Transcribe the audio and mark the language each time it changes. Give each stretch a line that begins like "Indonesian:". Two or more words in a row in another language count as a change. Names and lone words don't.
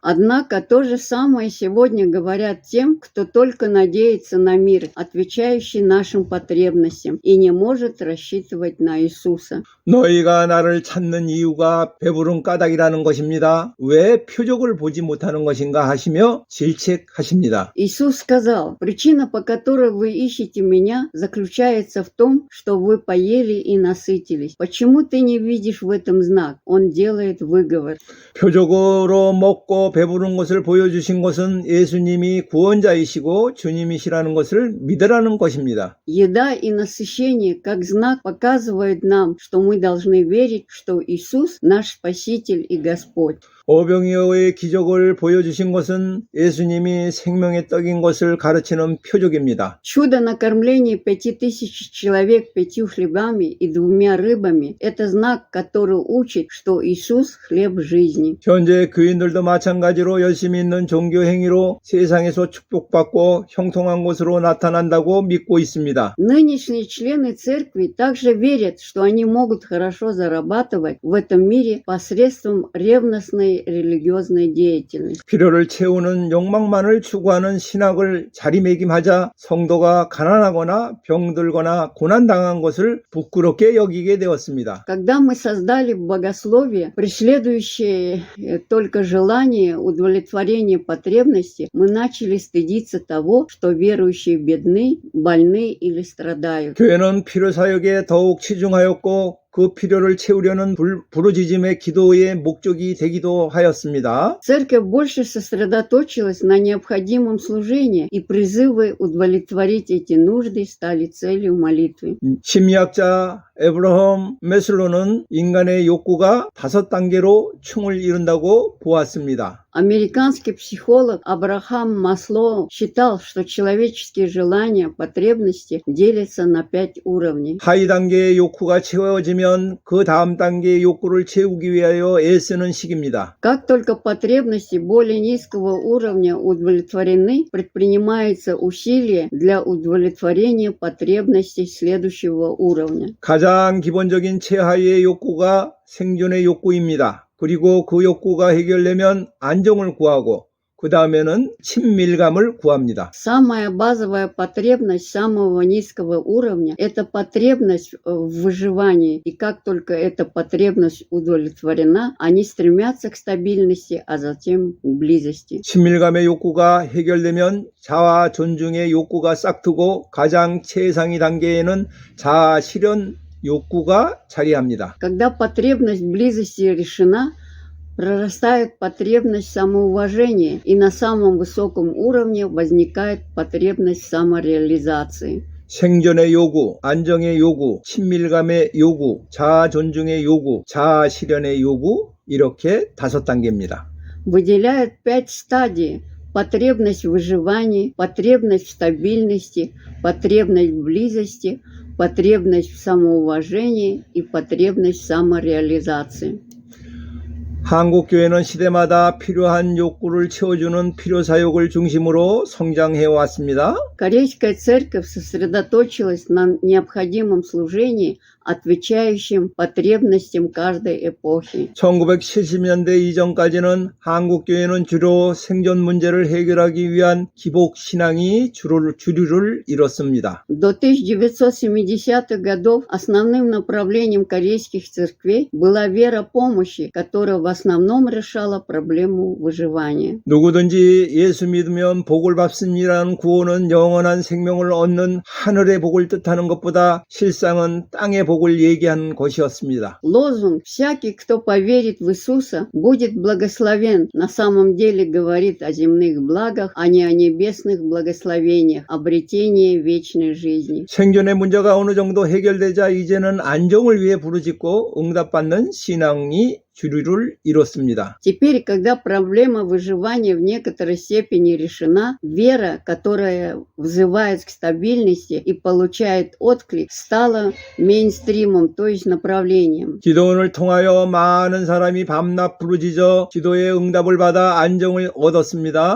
Russian: Однако то же самое сегодня говорят тем, кто только надеется на мир, отвечающий нашим потребностям, и не может рассчитывать на Иисуса.
Korean: 너희가 나를 찾는 이유가 배부른 까닭이라는 것입니다. 왜 표적을 보지 못하는 것인가 하시며 질책하십니다.
Russian: Иисус сказал: «Причина, по которой вы ищете меня, заключается в том, что вы поели и насытились. Почему ты не видишь в этом знак?» Он делает выговор.
Korean: 표적으로 먹고 배부른 것을 보여주신 것은 예수님이 구원자이시고 주님이시라는 것을 믿으라는 것입니다.
Russian: Еда и насыщение как знак показывают нам, что мы должны верить, что Иисус наш Спаситель и Господь.
Korean: 오병이어의 기적을 보여주신 것은 예수님이 생명의 떡인 것을 가르치는 표적입니다.
Russian: Чудо накормления 5000 человек 5 хлебами и 2 рыбами – это знак, который учит, что Иисус – хлеб жизни.
Korean: 현재 교인들도 마찬가지로 열심히 있는 종교 행위로 세상에서 축복받고 형통한 것으로 나타난다고 믿고 있습니다.
Russian: Нынешние члены церкви также верят, что они могут хорошо зарабатывать в этом мире посредством ревностной религиозной деятельности.
Korean: 필요를 채우는 욕망만을 추구하는 신학을 자리매김하자 성도가 가난하거나 병들거나 고난당한 것을 부끄럽게 여기게 되었습니다.
Russian: Когда мы создали богословие, преследующее только желание удовлетворения потребностей, мы начали стыдиться того, что верующие бедны, больны или страдают.
Korean: 교회는 필요사역에 더욱 치중하였고 그 필요를 채우려는 부르짖음의 기도의 목적이 되기도 하였습니다.
Russian: Церковь больше сосредоточилась на необходимом служении, и призывы удовлетворить эти нужды стали целью молитвы.
Korean: 심리학자 에브라함 메슬로는 인간의 욕구가 5단계로 충을 이룬다고 보았습니다.
Russian: Американский психолог Абрахам Маслоу считал, что человеческие желания, потребности делятся на 5 уровней.
Korean: 하위 단계의 욕구가 채워지면 그 다음 단계의 욕구를 채우기 위하여 애쓰는 시기입니다.
Russian: Как только потребности более низкого уровня удовлетворены, предпринимается усилие для удовлетворения потребностей следующего уровня.
Korean: 가장 기본적인 최하위의 욕구가 생존의 욕구입니다. 그리고 그 욕구가 해결되면 안정을 구하고 그 다음에는 친밀감을 구합니다.
Russian: Самая базовая потребность самого низкого уровня – это потребность в выживании. И как только эта потребность удовлетворена, они стремятся к стабильности, а затем к близости.
Korean: 친밀감의 욕구가 해결되면 자아 존중의 욕구가 싹트고 가장 최상위 단계에는 자아 실현 욕구가 자리합니다.
Russian: Когда потребность близости решена, прорастает потребность самоуважения, и на самом высоком уровне возникает потребность самореализации.
Korean: 생존의 요구, 안정의 요구, 친밀감의 요구, 자아 존중의 요구, 자아 실현의 요구, 이렇게 5단계입니다.
Russian: Выделяют 5 стадий. Потребность в выживании, потребность в стабильности, потребность в близости, потребность в самоуважении и потребность в самореализации.
Korean: 한국교회는 시대마다 필요한 욕구를 채워주는 필요사역을 중심으로 성장해 왔습니다.
Russian: Корейская церковь сосредоточилась на необходимом служении, отвечающим потребностям каждой эпохи.
Korean: 1970년대 이전까지는 한국교회는 주로 생존 문제를 해결하기 위한 기복신앙이 주류를 이뤘습니다.
Russian: До 1970-х годов основным направлением корейских церквей была вера помощи, которая в основном решала проблему выживания.
Korean: 누구든지 예수 믿으면 복을 받습니다라는 구호는 영원한 생명을 얻는 하늘의 복을 뜻하는 것보다 실상은 땅의 복을 얘기하는 것이었습니다.
Russian: Лозунг «Всякий, кто поверит в Иисуса, будет благословен» на самом деле говорит о земных благах, а не о небесных благословениях, обретении вечной жизни.
Korean: 생존의 문제가 어느 정도 해결되자 이제는 안정을 위해 부르짖고 응답받는 신앙이 주류를 이뤘습니다.
Russian: Теперь, когда проблема выживания в некоторой степени решена, вера, которая взывает к стабильности и получает отклик, стала мейнстримом, то есть направлением.
Korean: 기도원을 통하여 많은 사람이 밤낮 부르짖어 기도의 응답을 받아 안정을 얻었습니다.